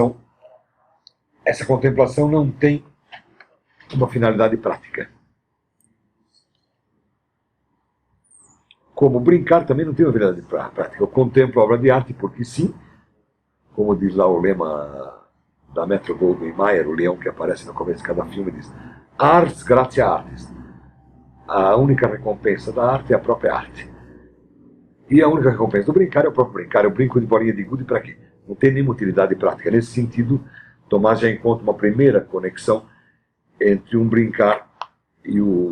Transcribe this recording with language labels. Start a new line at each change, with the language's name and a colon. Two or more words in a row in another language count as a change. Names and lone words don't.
Portuguese: A contemplação essa contemplação não tem uma finalidade prática. Como brincar também não tem uma finalidade prática. Eu contemplo a obra de arte porque sim, como diz lá o lema da Metro-Goldwyn-Mayer, o leão que aparece no começo de cada filme, diz:
Latin: Ars gratia artis.
Portuguese: A única recompensa da arte é a própria arte. E a única recompensa do brincar é o próprio brincar. Eu brinco de bolinha de gude para quê? Não tem nenhuma utilidade prática. Nesse sentido, Tomás já encontra uma primeira conexão entre um brincar e o...